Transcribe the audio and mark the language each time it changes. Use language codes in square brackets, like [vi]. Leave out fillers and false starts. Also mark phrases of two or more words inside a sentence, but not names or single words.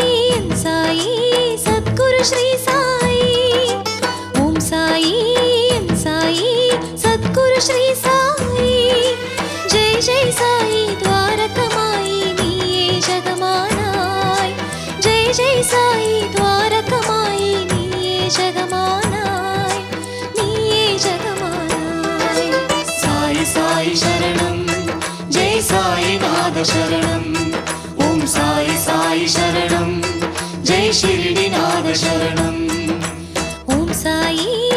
[ta] சத்குரு ஸ்ரீ சாயி ஓம் சாயி சத்குரு ஸ்ரீ சாயி ஜெய் ஜெய் சாயி துவாரகமாயி நீயே ஜகமானாய் ஜெய் ஜெய் சாயி துவாரகமாயி நீயே ஜகமானாய் நீயே ஜகமானாய் சாய் சாய் சரணம் [sa] शरणं ॐ साई साई शरणं जय शिरडीनाथ शरणं ॐ साई